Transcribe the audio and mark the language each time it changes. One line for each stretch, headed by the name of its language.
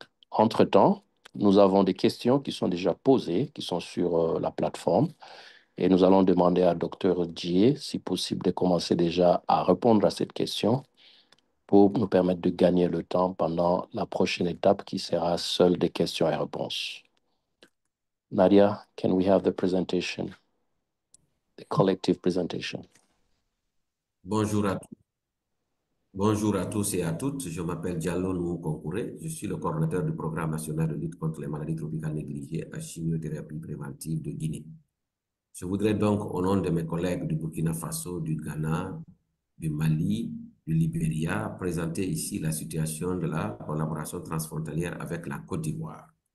French: Entre-temps, nous avons des questions qui sont déjà posées, qui sont sur la plateforme, et nous allons demander à Dr. Dié, si possible, de commencer déjà à répondre à cette question pour nous permettre de gagner le temps pendant la prochaine étape qui sera seule des questions et réponses.
English: Nadia, can we have the presentation, the collective presentation?
French: Bonjour à tous et à toutes. Je m'appelle Diallo Nuhu Kounkouré. Je suis le coordonnateur du programme national de lutte contre les maladies tropicales négligées à chimiothérapie préventive de Guinée. Je voudrais donc, au nom de mes collègues du Burkina Faso, du Ghana, du Mali, du Libéria, présenter ici la situation de la collaboration transfrontalière avec la Côte d'Ivoire.